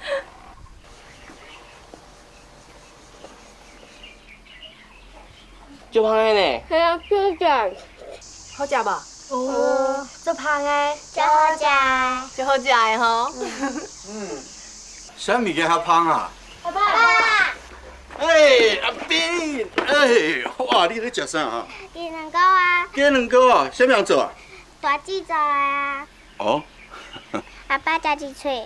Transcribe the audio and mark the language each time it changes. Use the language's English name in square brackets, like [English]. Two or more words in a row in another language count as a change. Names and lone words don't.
[Min Nan Chinese] 就香的呢。系啊，就食。好食无？哦，做香的，真好食。就好食的吼。啥物件较香啊？爸爸。哎，阿斌，哎，哇，你咧食啥啊？鸡卵糕啊。鸡卵糕啊？啥物人做啊？大姐做的啊。哦。阿爸家己吹。